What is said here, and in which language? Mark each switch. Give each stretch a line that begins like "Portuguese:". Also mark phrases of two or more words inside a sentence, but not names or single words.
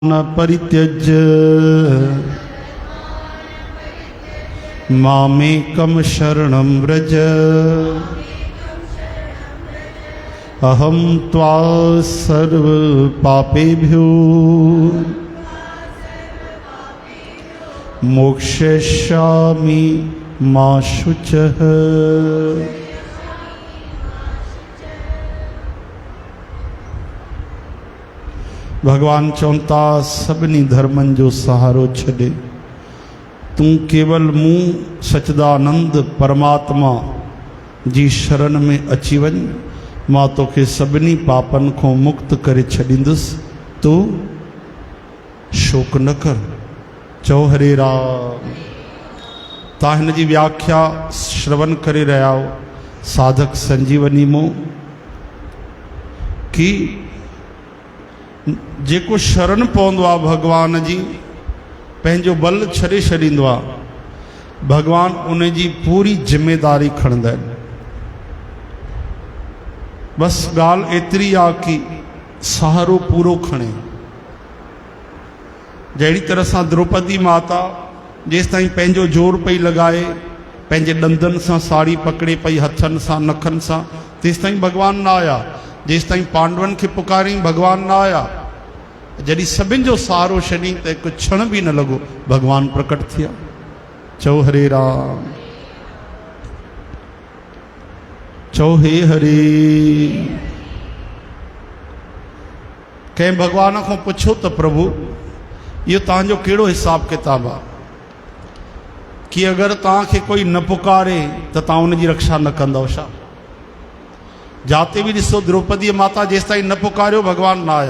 Sanskrit: न परित्यज मामेकं शरणं व्रज अहं त्वा सर्व पापेभ्यो मोक्षयिष्यामि मा शुचः।
Sindhi: भगवान चवंता सभिनी धर्मन जो सहारो छॾे तू केवल मूं सच्चिदानंद परमात्मा जी शरण में अची वञ, मां तोखे सभिनी पापन को मुक्त करे छॾींदुसि, तू शोक न कर। चओ हरे राम। ता हिन जी व्याख्या श्रवण करे रहिया हो साधक संजीवनी मो कि जेको शरण पवंदो आहे भगवान जी पंहिंजो बल छॾे छॾींदो आहे, भगवान उन जी पूरी जिम्मेदारी खणंदा आहिनि। बसि ॻाल्हि एतिरी आहे कि सहारो पूरो खणे। जहिड़ी तरह सां द्रौपदी माता जेसिताईं पंहिंजो जोर पई लॻाए, पंहिंजे ॾंदनि सां साड़ी पकड़े पई, हथनि सां नखनि सां, तेसिताईं भगवान न आया। जेसिताईं पांडवनि खे पुकारियईं, भगवान न आया। जॾहिं सभिनि जो सहारो छॾी त हिकु क्षण बि न लॻो, भगवान प्रकट थिया। चओ हरे राम। चओ हे हरे। कंहिं भगवान खां पुछो त प्रभु इहो तव्हांजो कहिड़ो हिसाब किताब आहे कि अगरि तव्हांखे कोई न पुकारे त तव्हां उनजी रक्षा न कंदव छा? जाते भी ॾिसो द्रौपदी माता जेसिताईं न पुकारियो भगवान न आया।